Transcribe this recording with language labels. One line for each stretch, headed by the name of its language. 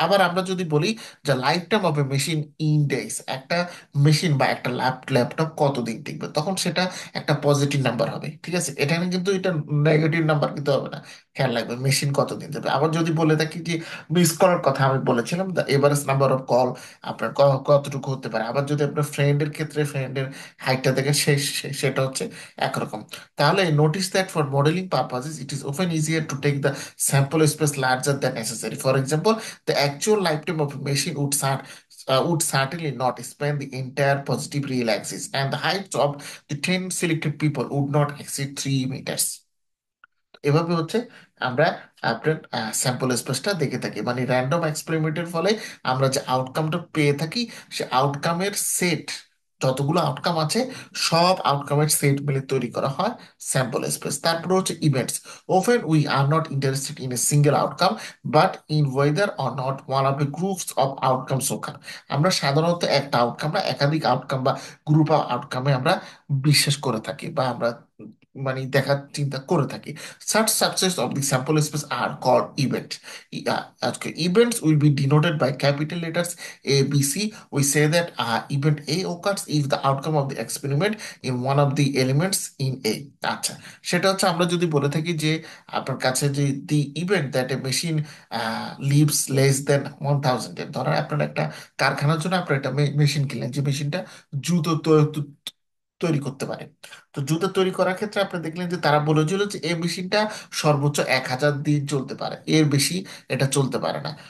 Bangla: আবার আমরা যদি বলি যে
English: life time of a machine index,
Bangla: একটা মেশিন বা একটা ল্যাপটপ কতদিন টিকবে, তখন সেটা একটা পজিটিভ নাম্বার হবে। ঠিক আছে? এখানে কিন্তু এটা নেগেটিভ নাম্বার কিন্তু হবে না, খেয়াল রাখবে মেশিন কতদিন দেবে। আবার যদি বলে থাকি যে মিস করার কথা আমি বলেছিলাম,
English: the average number of call
Bangla: আপনার কতটুকু হতে পারে। আবার যদি আপনার ফ্রেন্ডের ক্ষেত্রে ফ্রেন্ডের হাইটটা দেখে সেটা হচ্ছে একরকম। তাহলে
English: notice that for modeling purposes, it is often easier to take the sample space larger than necessary. For example, the actual lifetime of a machine would certainly not span the entire positive real axis, and the heights of the 10 selected people would not exceed 3 meters.
Bangla: এভাবে হচ্ছে আমরা আপনার sample স্পেসটা দেখে থাকি। মানে random এক্সপেরিমেন্টের ফলে আমরা যে আউটকামটা পেয়ে থাকি, সে আউটকামের সেট, যতগুলো আউটকাম আছে, সব আউটকামের সেট মিলে তৈরি করা হয় স্যাম্পল স্পেস। তারপরে হচ্ছে events.
English: Often we are not interested in a single outcome, but in whether or not one of the groups of outcomes ওখান।
Bangla: আমরা সাধারণত একটা আউটকাম না, একাধিক আউটকাম বা গ্রুপ অফ আউটকামে আমরা বিশ্বাস করে থাকি, বা আমরা মানে দেখার চিন্তা করে থাকি।
English: Such subsets of the sample space are called events. Okay, events will be denoted by capital letters A, B, C. We say that event A occurs if the outcome of the experiment in one of the elements in A.
Bangla: আচ্ছা, সেটা হচ্ছে আমরা যদি বলে থাকি যে আপনার কাছে যে
English: the event that a machine lives less than 1000
Bangla: এর, ধরেন আপনার একটা কারখানার জন্য আপনার একটা মেশিন কিনলেন, যে মেশিনটা জুতো তৈরি করতে পারে। তো জুতো তৈরি করার ক্ষেত্রে আপনি দেখলেন যে তারা বলেছিল যে এই মেশিনটা সর্বোচ্চ 1000 দিন চলতে পারে, এর বেশি এটা চলতে পারে না।